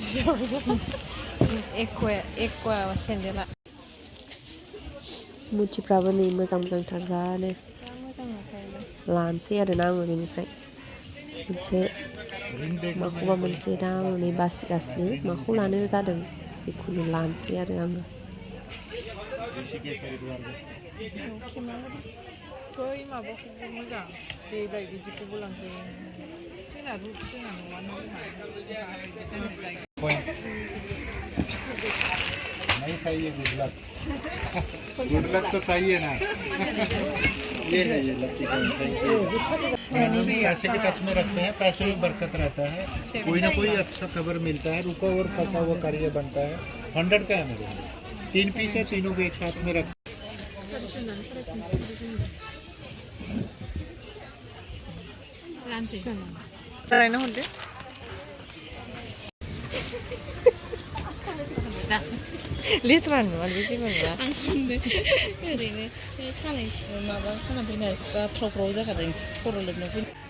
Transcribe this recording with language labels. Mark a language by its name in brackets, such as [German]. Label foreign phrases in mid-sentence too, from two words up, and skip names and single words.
[Bodo] टाइम एक्वा सेन्देला मुथिफ्राबो नै मोजां मोजांथार जानो लानोसै आरोना आङो बेनिफ्राय मोनसे माखौबा मोनसे दा आङो नै बासिगासिनो माखौ लानो जादों जिखुनु लानोसै आरो आङो बै माबाखौबो मोजां बेलाय बिदिखौबो लांजायो जोंना न'आनो [Hindi] नहीं चाहिए [English] good luck [Hindi] तो चाहिए ना ये है ये लकी पैसे के टच में रखते हैं पैसे में बरकत रहता है कोई ना कोई अच्छा खबर मिलता है रुका और फंसा हुआ कार्य बनता है 100 का है मेरे 3 पीस है तीनों को एक साथ में रख [Bodo] रायनो हरदो लेथ्रा नुवा बे जेबो नुवा ओरैनो खानाय सिनो माबा खाना फैनाय स्रा फ्राव फ्राव जाखादों खर' लोबनो फैनाय